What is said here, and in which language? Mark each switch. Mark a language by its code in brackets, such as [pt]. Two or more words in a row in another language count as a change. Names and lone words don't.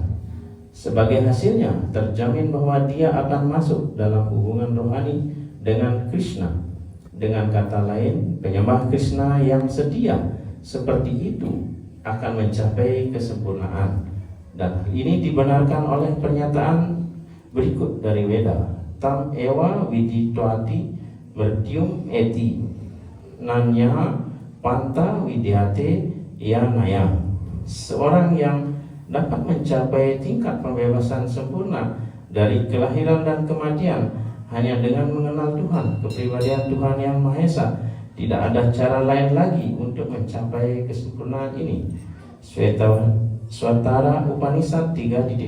[id] Sebagai hasilnya, terjamin bahwa dia akan masuk dalam hubungan rohani dengan Krishna. Dengan kata lain, penyembah Krishna yang setia seperti itu akan mencapai kesempurnaan. Dan ini dibenarkan oleh pernyataan berikut dari Weda. [sa] Tam ewa viditwati mertium eti nanya panta widyate yanaya. [id] Seorang yang dapat mencapai tingkat pembebasan sempurna dari kelahiran dan kematian hanya dengan mengenal Tuhan, kepribadian Tuhan Yang Maha Esa. Tidak ada cara lain lagi untuk mencapai kesempurnaan ini. Swatara Upanishad 3.8.